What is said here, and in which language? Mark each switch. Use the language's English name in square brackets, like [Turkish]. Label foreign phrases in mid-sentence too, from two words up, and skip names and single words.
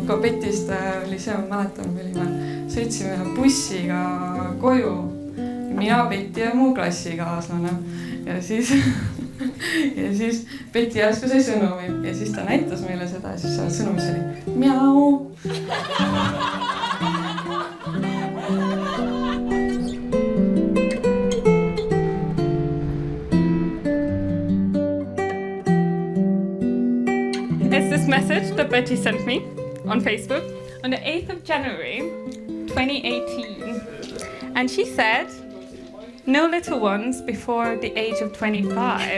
[Estonian] ka Petist oli see, ma mäletan, sõitsime bussiga koju, mina, Peti ja mu klassikaaslane ja siis Peti järsku sai sõnumi ja siis ta näitas meile seda ja siis seal sõnumis oli miau. [English] Message that Betty sent me on Facebook on the 8th of January 2018, and she said no little ones before the age of 25.